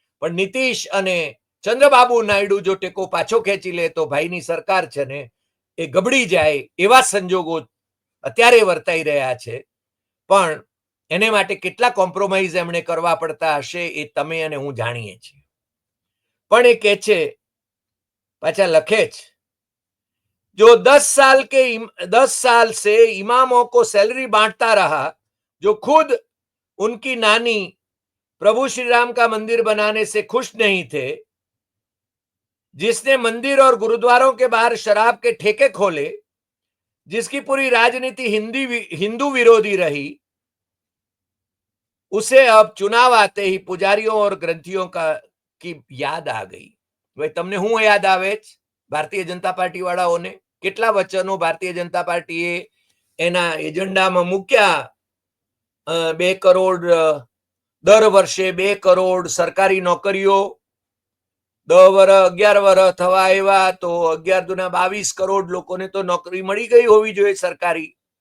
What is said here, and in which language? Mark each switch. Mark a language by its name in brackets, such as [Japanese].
[Gujarati] પણ નીતિશ અને ચંદ્રબાબુ નાયડુ જો ટેકો પાછો ખેંચી લે તો ભાઈની સરકાર છે ને એ ગબડી જાય એવા સંજોગો અત્યારે વર્તાઈ રહ્યા છે. પણ એને માટે કેટલા કોમ્પ્રોમાઇઝ એમણે કરવા પડતા હશે એ તમે અને હું જાણીએ છીએ. પણ એ કહે છે, પાછા લખે છે, [Hindi] जो 10 साल से इमामों को सैलरी बांटता रहा, जो खुद उनकी नानी प्रभु श्री राम का मंदिर बनाने से खुश नहीं थे, जिसने मंदिर और गुरुद्वारों के बाहर शराब के ठेके खोले, जिसकी पूरी राजनीति हिंदू विरोधी रही, उसे अब चुनाव आते ही पुजारियों और ग्रंथियों की याद आ गई. [Gujarati] भाई તમને હું યાદ આવે છે ભારતીય જનતા પાર્ટી વાળાઓને? કેટલા વચનો ભારતીય જનતા પાર્ટીએ એના એજન્ડામાં મૂક્યા. 2 કરોડ દર વર્ષે 2 કરોડ સરકારી નોકરીઓ, 10 વર્ષ 11 વર્ષ થવા આવ્યા તો 11 દુના 22 કરોડ લોકોને તો નોકરી મળી ગઈ હોવી જોઈએ સરકારી.